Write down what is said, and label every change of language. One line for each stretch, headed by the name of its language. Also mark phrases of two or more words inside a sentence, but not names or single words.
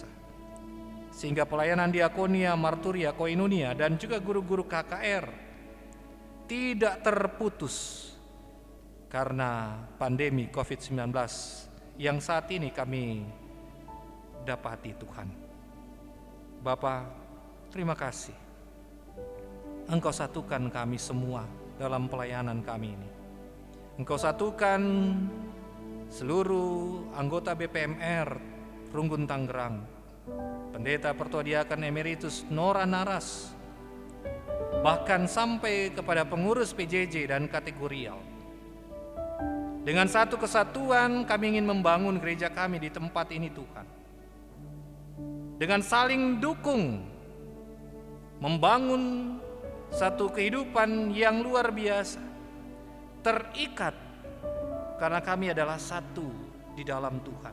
Indonesian: Sehingga pelayanan diakonia, marturia, koinonia, dan juga guru-guru KKR tidak terputus karena pandemi COVID-19 yang saat ini kami dapati Tuhan. Bapa, terima kasih. Engkau satukan kami semua dalam pelayanan kami ini. Engkau satukan seluruh anggota BPMR Runggun Tangerang, Pendeta Pertua Diaken Emeritus Nora Naras, bahkan sampai kepada pengurus PJJ dan kategorial. Dengan satu kesatuan kami ingin membangun gereja kami di tempat ini Tuhan. Dengan saling dukung, membangun satu kehidupan yang luar biasa, terikat karena kami adalah satu di dalam Tuhan.